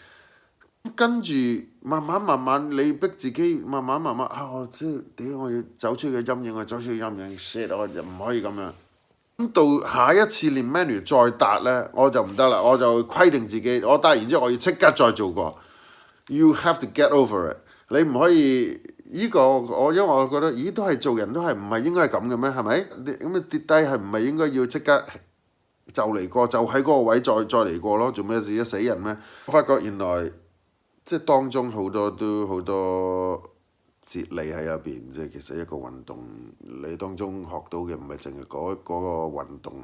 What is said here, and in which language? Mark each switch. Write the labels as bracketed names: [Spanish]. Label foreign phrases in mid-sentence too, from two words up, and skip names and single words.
[Cantonese] 跟住慢慢，你逼自己慢慢啊！我知屌，我要走出個陰影，我走出個陰影，shit！我就唔可以咁樣。咁到下一次練 manual 再搭呢，我就唔得啦，我就規定自己，我搭完之後我要即刻再做過。 [English] You have to get over it。 [Cantonese] 你唔可以呢個因為我覺得，咦都係做人都係唔係應該係咁嘅咩？係咪？咁你跌低係唔係應該要即刻就嚟過，就喺嗰個位再嚟過咯？做咩事？一死人咩？我發覺原來即係當中好多哲理喺入邊，即係其實一個運動，你當中學到嘅唔係淨係嗰個運動。